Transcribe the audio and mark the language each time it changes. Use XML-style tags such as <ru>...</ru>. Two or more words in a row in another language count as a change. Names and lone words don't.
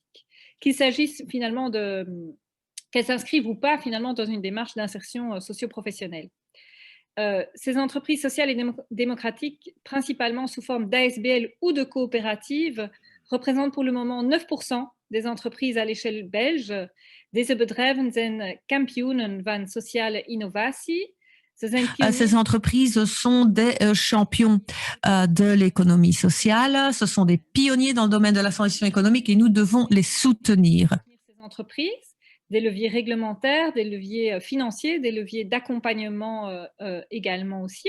<fr>Qu'il s'agisse finalement qu'elles s'inscrivent ou pas finalement dans une démarche d'insertion socio-professionnelle. Ces entreprises sociales et démocratiques, principalement sous forme d'ASBL ou de coopératives, représentent pour le moment 9% des entreprises à l'échelle belge.</fr> <nl>Deze bedrijven zijn kampioenen van sociale innovatie.</nl> <fr>Ces entreprises sont des champions de l'économie sociale, ce sont des pionniers dans le domaine de la transition économique et nous devons les soutenir. Ces entreprises, des leviers réglementaires, des leviers financiers, des leviers d'accompagnement également aussi.</fr>